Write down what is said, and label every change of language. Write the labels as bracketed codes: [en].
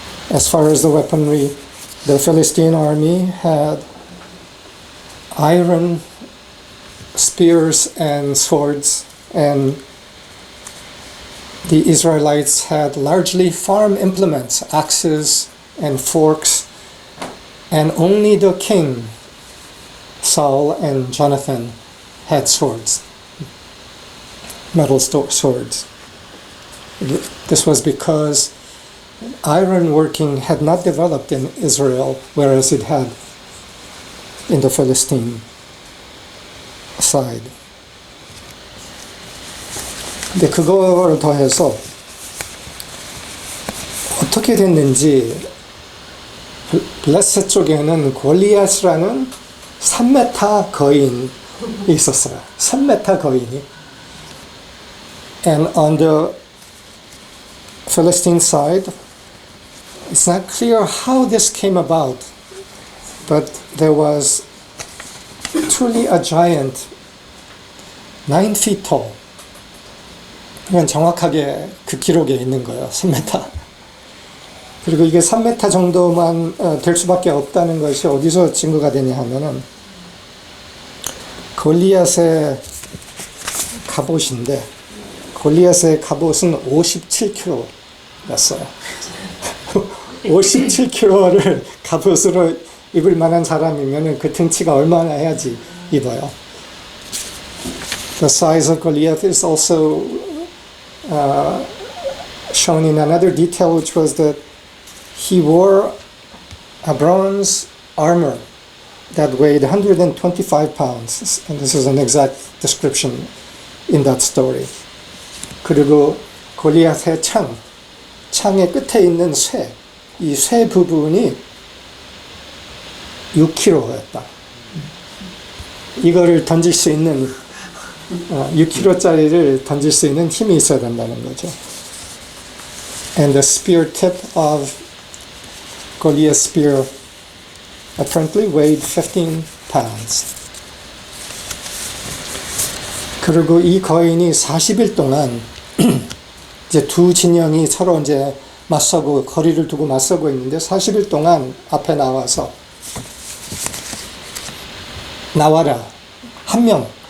[en] As far as the weaponry, the Philistine army had iron spears and swords, and the Israelites had largely farm implements, axes and forks, and only the king, Saul and Jonathan, had swords, metal swords. This was because iron working had not developed in Israel, whereas it had in the Philistine side. [ko] 근데 그거를 더해서 어떻게 됐는지 블레셋 쪽에는 골리앗이라는 3m 거인이 있었어요. 3m 거인이. [en] And on the Philistine side, it's not clear how this came about, but there was truly a giant, 9 feet tall. [ko] 이건 정확하게 그 기록에 있는 거예요. 3m. 그리고 이게 3m 정도만 될 수밖에 없다는 것이 어디서 증거가 되냐 하면은 골리앗의 갑옷인데 골리앗의 갑옷은 57kg였어요. 57kg를 갑옷으로 입을 만한 사람이면 그 등치가 얼마나 해야지 입어요. [en] The size of Goliath is also shown in another detail, which was that he wore a bronze armor that weighed 125 pounds. And this is an exact description in that story. [ko] 그리고 골리앗의 창의 끝에 있는 이 쇠 부분이 6kg였다. 이거를 던질 수 있는 6kg짜리를 던질 수 있는 힘이 있어야 된다는 거죠. [en] And the spear tip of Goliath's spear apparently weighed 15 pounds. [ko] 그리고 이 거인이 40일 동안 이제 두 진영이 서로 이제 맞서고 거리를 두고 맞서고 있는데 40일 동안 앞에 나와서 나와라. 한 명.